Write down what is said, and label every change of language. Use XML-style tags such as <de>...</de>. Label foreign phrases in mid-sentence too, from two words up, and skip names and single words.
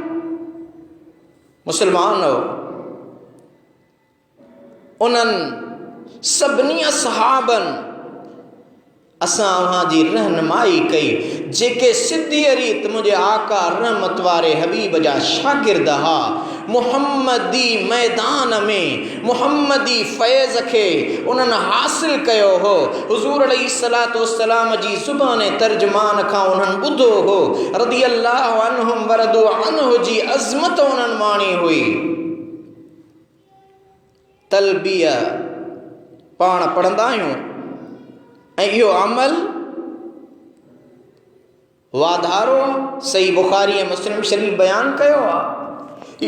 <sd>मुस्लमान उन्हनि सभिनी सहाबनि असां अव्हां जी रहनुमाई कई, जेके सिद्धी रीत मुंहिंजे आका रहमत वारे हबीब जा शागिर्द हा। मुहम्मदी मैदान में मुहम्मदी फैज़ खे उन्हनि हासिल कयो हो। हुज़ूर</sd> <ar>عليه الصلاة والسلام</ar> <sd>जी ज़ुबान तर्जुमान खां उन्हनि ॿुधो हो।</sd> <ar>رضي الله عنهم ورضوا عنه</ar> <sd>जी अज़मत उन्हनि माणी हुई। तलबिया पाण पढ़ंदा आहियूं ऐं इहो अमल वाधारो सही बुखारी ऐं मुस्लिम शरीफ़ बयानु कयो आहे।</sd>